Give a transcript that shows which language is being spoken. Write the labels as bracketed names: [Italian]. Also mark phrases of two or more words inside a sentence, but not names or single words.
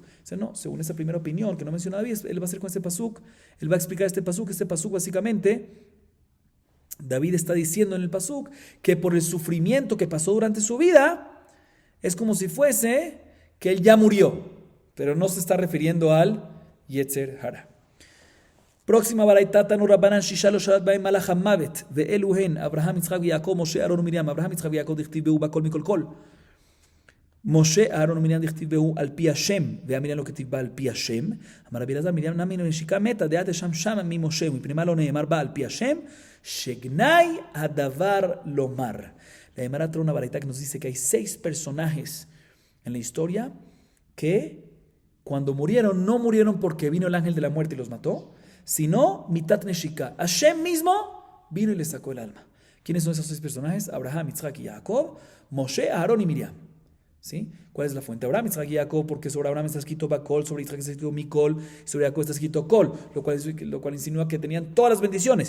[Spanish] Dice, no, según esa primera opinión que no menciona David, él va a hacer con este pasuk, él va a explicar este pasuk básicamente David está diciendo en el pasuk que por el sufrimiento que pasó durante su vida, es como si fuese que él ya murió, pero no se está refiriendo al [Hebrew] יצר הרע. [Spanish] Próxima baraita, [Hebrew] תנו רבנן ששה לא שלט בהם מלאך המות ואלו הן אברהם יצחק ויעקב, Moshe, Aaron ומרים. Abraham, Yitzchak ויעקב דכתיב בהו בכל מכל כל. משה, אהרון ומרים דכתיב בהו על פי השם, והמרים לא כתיב בה על פי השם. אמר רבי אלעזר, מרים נמי נשיקה מתה, דעת שם שם ממשה, ומפני מה לא נאמר בה על פי השם, שגנאי הדבר לומר. [Spanish] La Gemara trae una baraita que nos dice que hay 6 personajes en la historia que cuando murieron, no murieron porque vino el ángel de la muerte y los mató, sino [Hebrew] מיתת נשיקה. [Spanish] Hashem mismo vino y les sacó el alma. ¿Quiénes son esos 6 personajes? Abraham, Yitzchak y Jacob, Moshe, Aarón y Miriam. ¿Sí? ¿Cuál es la fuente? Abraham, Yitzchak y Jacob, porque sobre Abraham está escrito Bakol, sobre Yitzchak está escrito Mikol, y sobre Jacob está escrito Kol, lo cual insinúa que tenían todas las bendiciones.